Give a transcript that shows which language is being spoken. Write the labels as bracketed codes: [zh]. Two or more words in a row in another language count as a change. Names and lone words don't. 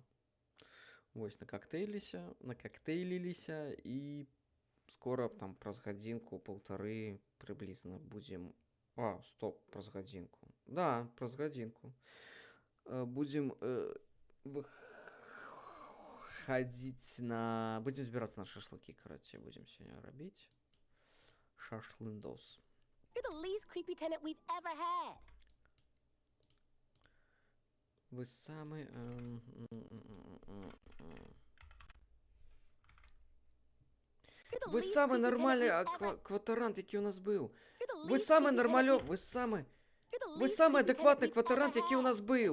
[be] Вось, накактейліліся і скора там праз гадзінку-паўтары прыблізна будзем... праз гадзінку. Да, праз гадзінку. Будзем хадзіць на... Будзем збірацца на шашлыкі, карацей, будзем сёння рабіць. Шашлындос. [en] You're the least creepy tenant we've ever had. [be] Вы самы... Вы самы нармальны кватарант, які ў нас быў. Вы самы нармалёв... Вы самы адэкватны кватарант, які ў нас быў.